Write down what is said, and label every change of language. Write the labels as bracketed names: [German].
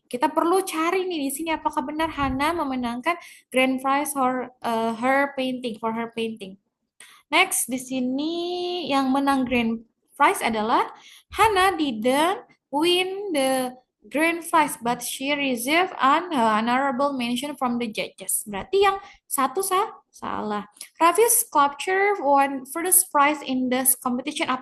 [Indonesian] Kita perlu cari nih di sini apakah benar Hana memenangkan grand prize for her painting. [English] Next [Indonesian] di sini yang menang grand prize adalah [English] Hana didn't win the grand prize but she received an honorable mention from the judges. [Indonesian] Berarti yang satu salah. [English] Raffi's sculpture won first prize in this competition.